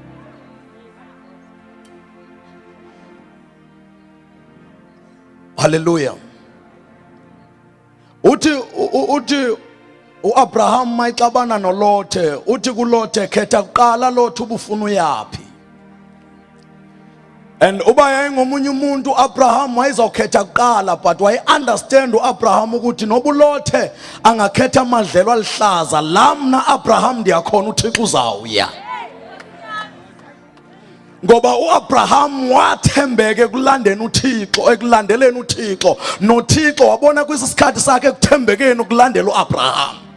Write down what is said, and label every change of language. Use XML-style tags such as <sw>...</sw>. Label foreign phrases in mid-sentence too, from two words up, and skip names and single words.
<xh>Haleluya. Uthi uAbraham mayixabana noLothe, uthi kuLothe khetha kuqala Lothe ubufuna uyapi. And uba yayingomunye umuntu uAbraham wayezokhetha kuqala, but waye understand uAbraham ukuthi nobuLothe angakhetha amadlelo alihlaza, la mna Abraham ndiyakhona uThixo uzawuya. Ngoba uAbraham wathembeke kulandeni uThixo, ekulandeleni uThixo, noThixo wabona kwisikhathi sakhe ekuthembekeni ukulandela uAbraham.</xh>